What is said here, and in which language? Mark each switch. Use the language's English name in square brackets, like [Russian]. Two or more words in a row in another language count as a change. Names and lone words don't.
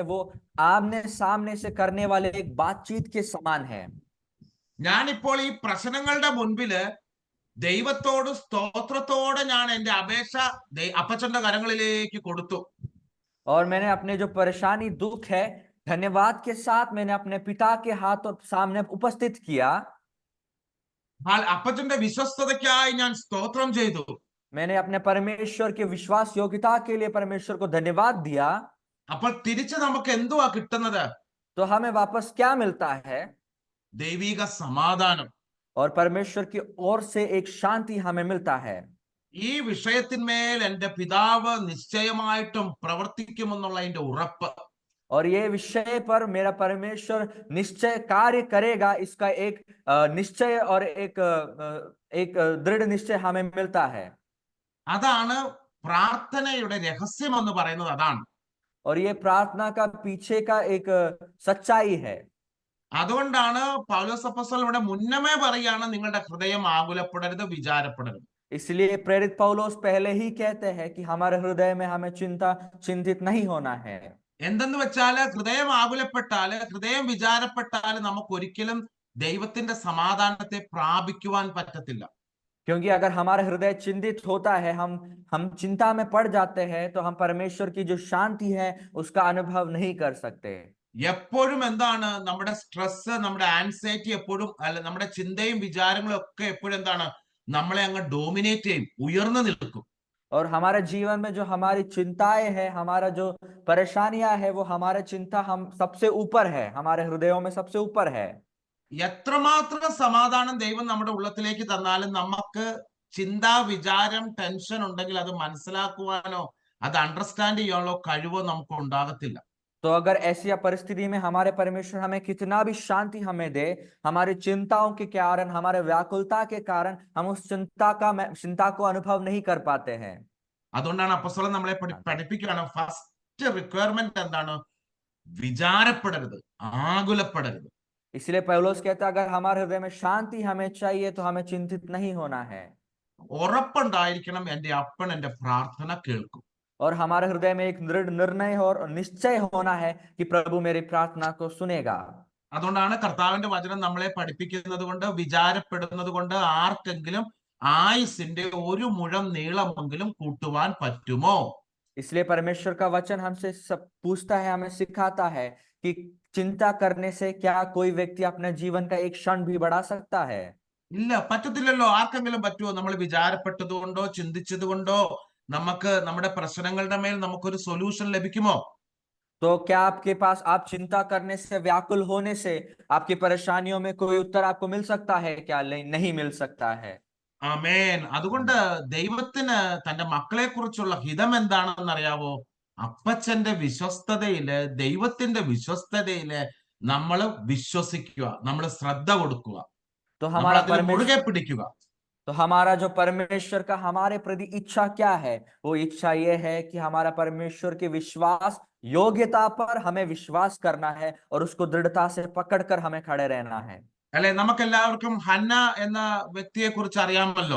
[Hindi] वो आमने सामने से करने वाले एक बातचीत के समान है. [Malayalam] ഞാനിപ്പോൾ ഈ പ്രശ്നങ്ങളുടെ മുൻപില് ദൈവത്തോട് സ്തോത്രത്തോടെ ഞാൻ എന്റെ അപേക്ഷ അപ്പച്ചന്റെ കരങ്ങളിലേക്ക് കൊടുത്തു. [Hindi] और मैंने अपने जो परेशानी दुख है धन्यवाद के साथ मैंने अपने पिता के हाथों सामने उपस्थित किया. [Malayalam] അപ്പച്ചന്റെ വിശ്വസ്തതയ്ക്കായി ഞാൻ സ്തോത്രം ചെയ്തു. [Hindi] मैंने अपने परमेश्वर के विश्वास योग्यता के लिए परमेश्वर को धन्यवाद दिया. [Malayalam] അപ്പോൾ തിരിച്ച് നമുക്ക് എന്തുവാ കിട്ടുന്നത്? [Hindi] तो हमें वापस क्या मिलता है? [Malayalam] ദൈവിക സമാധാനം. [Hindi] और परमेश्वर की ओर से एक शांति हमें मिलता है. [Malayalam] ഈ വിഷയത്തിന്മേൽ എന്റെ പിതാവ് നിശ്ചയമായിട്ടും പ്രവർത്തിക്കുമെന്നുള്ള എന്റെ ഉറപ്പ്. [Hindi] और ये विषय पर मेरा परमेश्वर निश्चय कार्य करेगा, इसका एक निश्चय और एक दृढ़ निश्चय हमें मिलता है. [Malayalam] അതാണ് പ്രാർത്ഥനയുടെ രഹസ്യം എന്ന് പറയുന്നത്. അതാണ്. [Hindi] और ये प्रार्थना का पीछे का एक सच्चाई है. [Malayalam] അതുകൊണ്ടാണ് പൗലോസ് അപ്പോസ്തലൻ ഇവിടെ മുന്നമേ പറയാണ്, നിങ്ങളുടെ ഹൃദയം ആകുലപ്പെടരുത്, വിചാരപ്പെടരുത്. [Hindi] इसलिए प्रेरित पौलुस पहले ही कहते हैं कि हमारे हृदय में हमें चिंतित नहीं होना है. [Malayalam] എന്തെന്ന് വെച്ചാല് ഹൃദയം ആകുലപ്പെട്ടാല്, ഹൃദയം വിചാരപ്പെട്ടാല് നമുക്ക് ഒരിക്കലും ദൈവത്തിന്റെ സമാധാനത്തെ പ്രാപിക്കുവാൻ പറ്റത്തില്ല. [Hindi] क्योंकि अगर हमारा हृदय चिंतित होता है, हम चिंता में पड़ जाते हैं, तो हम परमेश्वर की जो शांति है उसका अनुभव नहीं कर सकते. [Malayalam] എപ്പോഴും എന്താണ് നമ്മുടെ സ്ട്രെസ്, നമ്മുടെ ആൻസൈറ്റി എപ്പോഴും, അല്ല നമ്മുടെ ചിന്തയും വിചാരങ്ങളും ഒക്കെ എപ്പോഴും എന്താണ് നമ്മളെ അങ്ങ് ഡോമിനേറ്റ് ചെയ്യും, ഉയർന്നു നിൽക്കും. [Hindi] और हमारे जीवन में जो हमारी चिंताएं है, हमारा जो परेशानियां है, वो हमारे चिंता हम सबसे ऊपर है, हमारे हृदयों में सबसे ऊपर है. [Malayalam] എത്രമാത്രം സമാധാനം ദൈവം നമ്മുടെ ഉള്ളത്തിലേക്ക് തന്നാലും നമുക്ക് ചിന്താ, വിചാരം, ടെൻഷൻ ഉണ്ടെങ്കിൽ അത് മനസ്സിലാക്കുവാനോ അത് അണ്ടർസ്റ്റാൻഡ് ചെയ്യാനോ കഴിവോ നമുക്ക് ഉണ്ടാകത്തില്ല. [Hindi] तो अगर ऐसी परिस्थिति में हमारे परमेश्वर हमें कितना भी शांति हमें दे, हमारी चिंताओं के कारण, हमारे व्याकुलता के कारण हम उस चिंता को अनुभव नहीं कर पाते हैं. [Malayalam] അതുകൊണ്ടാണ് അപ്പോസ്തലൻ നമ്മളെ പഠിപ്പിക്കുകയാണ്, [English] first requirement [Malayalam] എന്താണ്? വിചാരപ്പെടരുത്, ആകുലപ്പെടരുത്. [Hindi] इसलिए पौलुस कहता है, अगर हमारे हृदय में शांति हमें चाहिए तो हमें चिंतित नहीं होना है. [Malayalam] ഉറപ്പുണ്ടായിരിക്കണം, എന്റെ അപ്പൻ എന്റെ പ്രാർത്ഥന കേൾക്കും. [Hindi] और हमारे हृदय में एक दृढ़ निर्णय और निश्चय होना है कि प्रभु मेरी प्रार्थना को सुनेगा. [Malayalam] അതുകൊണ്ടാണ് കർത്താവിന്റെ വചനം നമ്മളെ പഠിപ്പിക്കുന്നത് കൊണ്ട്, വിചാരപ്പെടുന്നത് കൊണ്ട് ആർക്കെങ്കിലും ആയുസിന്റെ ഒരു മുഴം നീളമെങ്കിലും കൂട്ടുവാൻ പറ്റുമോ? [Hindi] इसलिए परमेश्वर का वचन हमसे सब पूछता है, हमें सिखाता है कि चिंता करने से क्या कोई व्यक्ति अपने जीवन का एक क्षण भी बढ़ा सकता है? [Malayalam] ഇല്ല, पറ്റത്തില്ലല്ലോ. ആർക്കെങ്കിലും പറ്റുമോ? നമ്മൾ വിചാരപ്പെട്ടത് കൊണ്ടോ ചിന്തിച്ചത് കൊണ്ടോ നമുക്ക് നമ്മുടെ പ്രശ്നങ്ങളുടെ മേൽ നമുക്കൊരു സൊല്യൂഷൻ ലഭിക്കുമോ? [Hindi] तो क्या आपके पास, आप चिंता करने से, व्याकुल होने से आपकी परेशानियों में कोई उत्तर आपको मिल सकता है क्या? नहीं मिल सकता है. [Malayalam] ആമേൻ. അതുകൊണ്ട് ദൈവത്തിന് തന്റെ മക്കളെ കുറിച്ചുള്ള ഹിതം എന്താണെന്ന് അറിയാവോ? അപ്പച്ചന്റെ വിശ്വസ്തതയില്, ദൈവത്തിന്റെ വിശ്വസ്തതയില് നമ്മൾ വിശ്വസിക്കുക, നമ്മൾ ശ്രദ്ധ കൊടുക്കുക, [Hindi] तो [Malayalam] നമ്മൾ [Hindi] हमारा [Malayalam] അതിൽ മുറുകെ പിടിക്കുക. [Hindi] तो हमारा जो परमेश्वर का हमारे प्रति इच्छा क्या है? वो इच्छा ये है कि हमारा परमेश्वर के विश्वास योग्यता पर हमें विश्वास करना है और उसको दृढ़ता से पकड़कर हमें खड़े रहना है. [Malayalam] അല്ലെ, നമുക്കെല്ലാവർക്കും ഹന്ന എന്ന വ്യക്തിയെ കുറിച്ച് അറിയാമല്ലോ.